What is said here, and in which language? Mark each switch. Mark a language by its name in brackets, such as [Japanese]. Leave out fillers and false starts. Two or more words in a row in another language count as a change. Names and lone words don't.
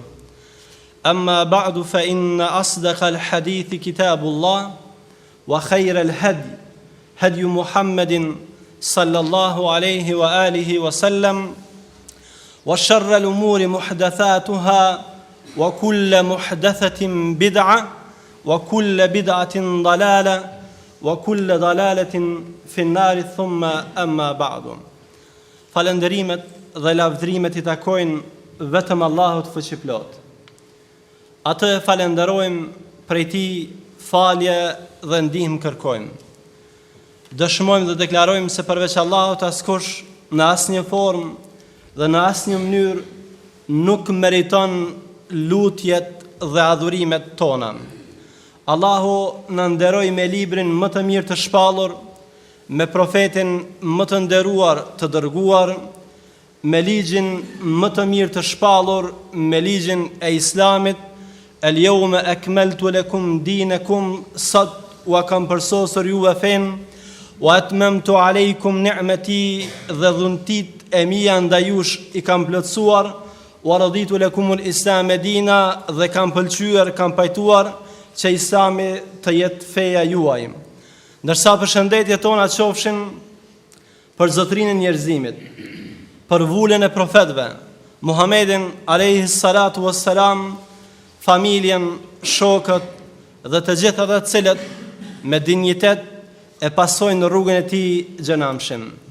[Arabic] أما بعد فإن أصدق الحديث كتاب الله وخير الهدي هدي محمد صلى الله عليه وآله وسلم وشر الأمور محدثاتها وكل محدثة بدعة وكل بدعة ضلالة وكل ضلالة في النار ثم أما بعد. [Albanian] Falënderimet dhe lavdrimet I takojnë vetëm Allahut fuqiplot. Atë falenderojmë prej Tij falje dhe ndihmë kërkojmë. Dëshmojmë dhe deklarojmë se përveç Allahut askush në asnjë formë dhe në asnjë mënyrë nuk meriton lutjet dhe adhurimet tona. Allahu na nderoi me librin më të mirë të shpallur, me profetin më të nderuar të dërguar, me ligjin më të mirë të shpallur, me ligjin e Islamit. [Arabic] اليوم أكملت لكم دينكم, [Albanian] sot u kam përsosur juve fen, [Arabic] وأتممت عليكم نعمتي, [Albanian] dhe dhuntit e mia ndaj jush I kam plotësuar, [Arabic] ورضيت لكم الإسلام دينا, [Albanian] dhe kam pëlqyer, kam pajtuar që Islami të jetë feja juaj. Ndërsa përshëndetjet tona qofshin për zotrinën e njerëzimit, për vullën e profetëve, Muhammedin [Arabic] عليه الصلاة والسلام, [Albanian] familjen, shokët dhe të gjithë ata të cilët me dinjitet e pasojnë rrugën e Tij xhenamshëm.